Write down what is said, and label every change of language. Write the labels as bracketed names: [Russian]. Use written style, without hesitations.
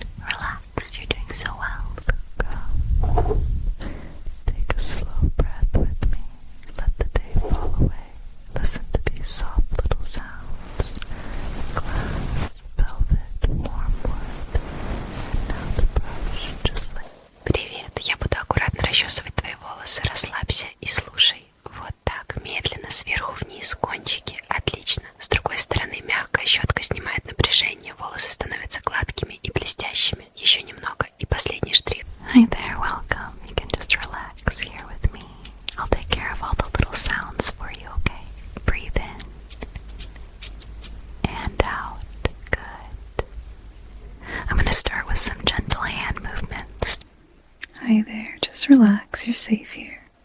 [English] Relax, you're doing so well. Go. Take a slow breath with me. Let the day fall away. Listen to these soft little sounds. Glass, velvet, warm wood. And now the brush just like... [Russian] Привет, я буду аккуратно расчесывать твои волосы. Расслабься и слушай. Вот так, медленно, сверху вниз, кончики. Отлично. С другой стороны, мягкая щетка снимает напряжение. Волосы становятся гладкими и блестящими. Еще немного. И последний штрих. [English] Hi there, welcome. You can just relax here with me. I'll take care of all the little sounds for you, okay? Breathe in. And out. Good. I'm going to start with some gentle hand movements. Hi there, just relax, you're safe here.